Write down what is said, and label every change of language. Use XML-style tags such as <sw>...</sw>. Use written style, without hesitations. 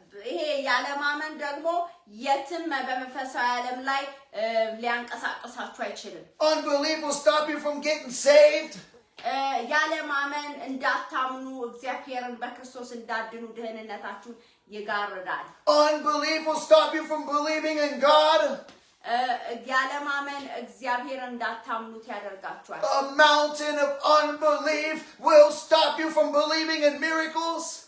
<am>ይሄ ያለማመን ደግሞ የትም በመንፈሳዊ ዓለም ላይ ሊያንቀሳቀሳችሁ አይችልም።</am> <en>Unbelief will stop you from getting saved.</en> <am>ያለማመን እንዳታምኑ እግዚአብሔርን በክርስቶስ እንዳድኑ ደህንነታችሁን ይጋርዳል።</am> <en>Unbelief will stop you from believing in God.</en> <am>ያለማመን እግዚአብሔርን እንዳታምኑት ያደርጋችኋል።</am> <en>A mountain of unbelief will stop you from believing in miracles.</en>